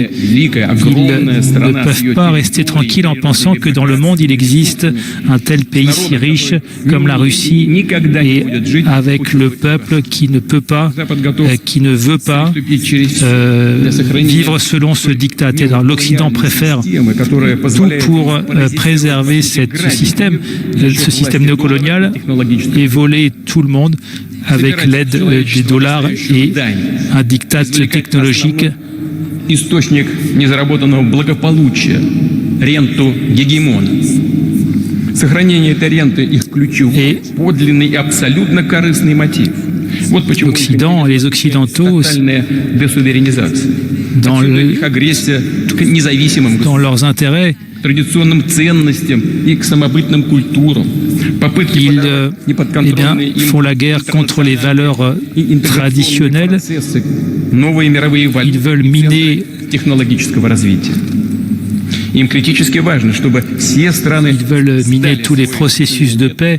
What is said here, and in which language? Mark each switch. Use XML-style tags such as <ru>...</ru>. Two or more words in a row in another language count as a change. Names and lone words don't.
<fr>Ils ne peuvent pas rester tranquilles en pensant que dans le monde il existe un tel pays si riche comme la Russie, et avec le peuple qui ne peut pas, qui ne veut pas vivre selon ce diktat. L'Occident préfère tout pour préserver ce système néocolonial et voler tout le monde avec l'aide des dollars et un diktat technologique.</fr> <ru>Источник незаработанного благополучия, ренту гегемона. Сохранение этой ренты их ключевой, подлинный и абсолютно корыстный мотив. Вот почему</ru> <fr>l'Occident et les Occidentaux, dans leurs intérêts,</fr> <ru>традиционным ценностям и к самобытным культурам.</ru> <fr>Ils font la guerre contre les valeurs traditionnelles. Ils veulent miner Ils veulent miner tous les processus de paix.</fr>